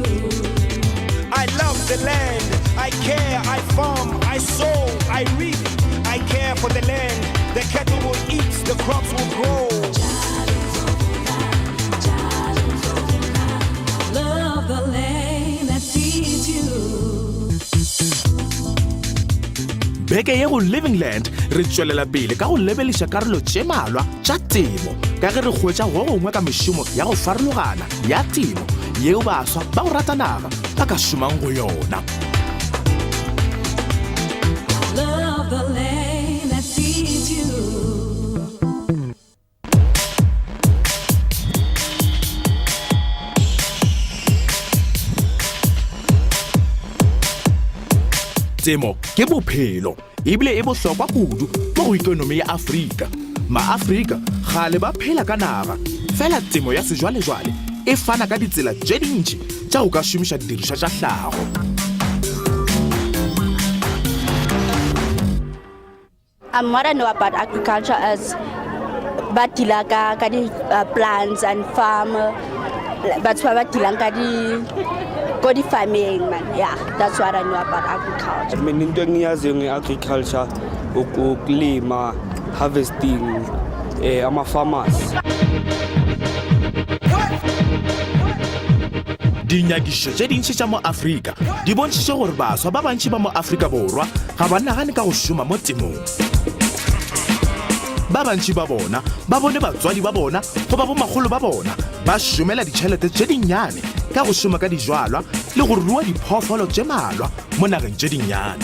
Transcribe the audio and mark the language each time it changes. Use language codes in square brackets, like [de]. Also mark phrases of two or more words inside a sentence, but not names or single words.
[en] I love the land. I care, I farm, I sow, I reap. I care for the land. The cattle will eat, the crops will grow. Love the land that feeds you. [nso] Beke ye go Living Land re tswelela pele ka go lebeliša karolo tše malwa tša temo ka ge re hwetša go gongwe ka mešomo ya go farologana ya temo yeo baswa ba go rata naga ba ka šomang go yona. [en] Love the land that feeds you. [nso] Temo ke bophelo ebile e bohlokwa kudu mo go ikonomi ya Afrika. Ma-Afrika gale ba phela ka naga fela temo ya sejwalejwale e fana ka ditsela tše dintši tša go ka šomiša didirišwa tša hlago. [en] What I know about agriculture is [nso] ba dila ka di [en] plants and farm, [nso] batho ba dilang ka di farming, man. [en] Yeah, that's what I know about agriculture. [zu] Mina into engiyaziyo nge-agriculture ukulima, harvesting, ama-farmers. [nso] Dinyakišo tše dintši tša mo Afrika di bontšiše gore baswa ba bantši ba mo Afrika Borwa ga ba nagane ka go šoma mo temong. Ba bantši ba bona ba bone batswadi ba bona go ba bomagolo ba bona ba šomela ditšhelete tše dinnyane ka go šoma ka dijwalwa le go rua diphoofolo tše malwa mo nageng tše dinnyane.